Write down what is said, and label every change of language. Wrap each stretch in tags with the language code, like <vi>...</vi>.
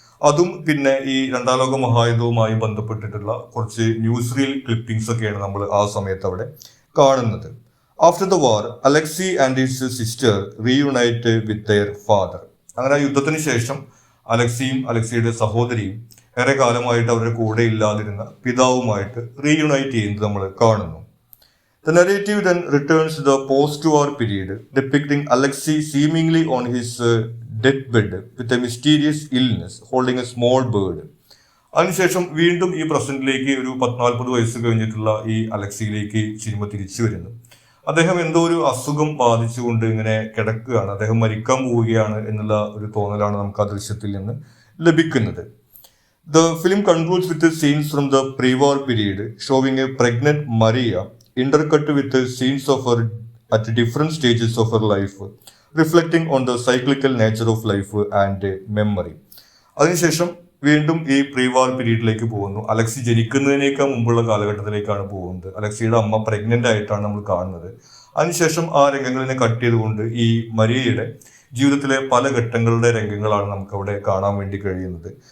<ml>അതും പിന്നെ ഈ രണ്ടാം ലോക മഹായുദ്ധവുമായി ബന്ധപ്പെട്ടിട്ടുള്ള കുറച്ച് ന്യൂസ് റീൽ ക്ലിപ്പിംഗ്സ് ഒക്കെയാണ് നമ്മൾ ആ സമയത്ത് അവിടെ കാണുന്നത്.</ml> <en>After the war, Alexei and his sister reunite with their father.</en> <ml>അങ്ങനെ ആ യുദ്ധത്തിന് ശേഷം അലക്സിയും അലക്സിയുടെ സഹോദരിയും ഏറെ കാലമായിട്ട് അവരുടെ കൂടെ ഇല്ലാതിരുന്ന പിതാവുമായിട്ട് റീയുണൈറ്റ് ചെയ്യുന്നത് നമ്മൾ കാണുന്നു.</ml> <en>The narrative then returns to the post-war period, depicting Alexei seemingly on his deathbed with a mysterious illness, holding a small bird.</en> <ml>അതിനുശേഷം വീണ്ടും ഈ പ്രസന്റിലേക്ക് ഒരു 40 വയസ്സ് കഴിഞ്ഞിട്ടുള്ള ഈ അലക്സിയിലേക്ക് സിനിമ തിരിച്ചു വരുന്നു. അദ്ദേഹം എന്തോ ഒരു അസുഖം ബാധിച്ചുകൊണ്ട് ഇങ്ങനെ കിടക്കുകയാണ്, അദ്ദേഹം മരിക്കാൻ പോവുകയാണ് എന്നുള്ള ഒരു തോന്നലാണ് നമുക്ക് ആ ദൃശ്യത്തിൽ നിന്ന് ലഭിക്കുന്നത്.</ml> <en>The film concludes with scenes from the pre-war period, showing a pregnant Maria intercut with scenes of her at different stages of her life, reflecting on the cyclical nature of life and memory.</en> <ml>അതിനുശേഷം വീണ്ടും ഈ pre war പീരീഡിലേക്ക് പോകുന്നു. Alexei ജനിക്കുന്നതിനേക്കാൾ മുമ്പുള്ള കാലഘട്ടത്തിലേക്കാണ് പോകുന്നത്. അലക്സിയുടെ അമ്മ pregnant ആയിട്ടാണ് നമ്മൾ കാണുന്നത്. അതിനുശേഷം ആ രംഗങ്ങളിനെ കട്ട് ചെയ്തുകൊണ്ട് ഈ മരിയയുടെ ജീവിതത്തിലെ പല ഘട്ടങ്ങളുടെ രംഗങ്ങളാണ് നമുക്ക് അവിടെ കാണാൻ വേണ്ടി കഴിയുന്നത്.</ml>